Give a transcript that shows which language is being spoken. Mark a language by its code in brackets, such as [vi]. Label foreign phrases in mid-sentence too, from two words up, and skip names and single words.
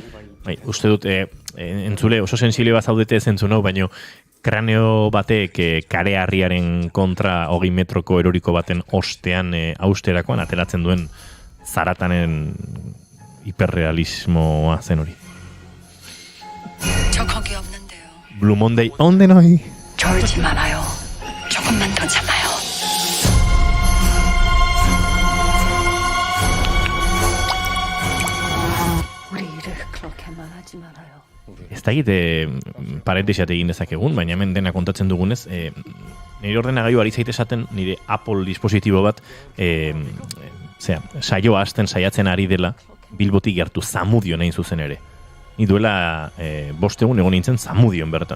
[eu] Uste dut, entzule oso sensible bat zaudete ez entzun hau, baino kraneo batek kareharriaren kontra 20 metroko eroriko baten ostean austerakoan ateratzen duen zaratanen hiperrealismoa zen hori. [ko] 저 거기 없는데요. [en] Blue Monday, onde noi? [ko] 졸지 말아요. 조금만 더 참아요. 우리 일을 그렇게만 하지 말아요. [eu] Ez da egite parentesiat egin dezakegun, baina hemen dena kontatzen dugunez, nire ordenagailu ari zaite esaten nire Apple dispositibo bat saioa hasten saiatzen ari dela Bilbotik gertu Zamudio nahin zuzen ere. Ni duela 5 egun egon nintzen Zamudion bertan.